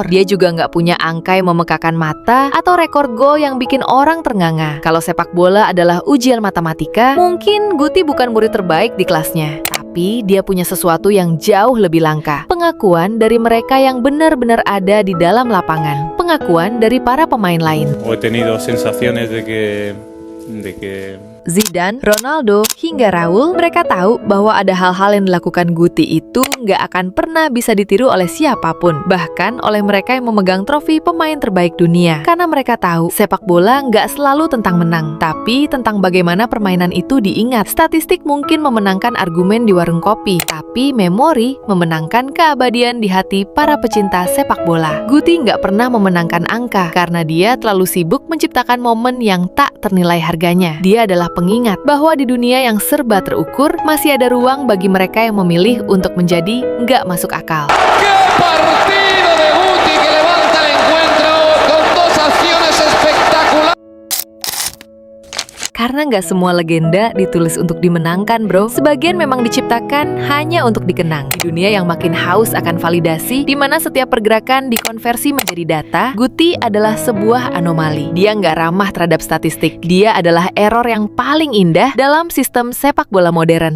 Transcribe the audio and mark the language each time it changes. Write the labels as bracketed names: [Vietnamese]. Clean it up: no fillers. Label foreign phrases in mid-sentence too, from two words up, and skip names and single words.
[Indonesian] Dia juga nggak punya angka yang memekakan mata atau rekor gol yang bikin orang ternganga. Kalau sepak bola adalah ujian matematika, mungkin Guti bukan murid terbaik di kelasnya. Tapi dia punya sesuatu yang jauh lebih langka. Pengakuan dari mereka yang benar-benar ada di dalam lapangan. Pengakuan dari para pemain lain. [Spanish] He tenido sensaciones de que [Indonesian] Zidane, Ronaldo, hingga Raul, mereka tahu bahwa ada hal-hal yang dilakukan Guti itu nggak akan pernah bisa ditiru oleh siapapun, bahkan oleh mereka yang memegang trofi pemain terbaik dunia. Karena mereka tahu sepak bola nggak selalu tentang menang, tapi tentang bagaimana permainan itu diingat. Statistik mungkin memenangkan argumen di warung kopi, tapi memori memenangkan keabadian di hati para pecinta sepak bola. Guti nggak pernah memenangkan angka, karena dia terlalu sibuk menciptakan momen yang tak ternilai harganya. Dia adalah pengingat bahwa di dunia yang serba terukur, masih ada ruang bagi mereka yang memilih untuk menjadi nggak masuk akal. [Spanish] Partido de Guti que levanta el encuentro con dos acciones espectaculares. [Indonesian] Karena nggak semua legenda ditulis untuk dimenangkan bro. Sebagian memang diciptakan hanya untuk dikenang. Di dunia yang makin haus akan validasi, di mana setiap pergerakan dikonversi menjadi data, Guti adalah sebuah anomali. Dia nggak ramah terhadap statistik. Dia adalah error yang paling indah dalam sistem sepak bola modern.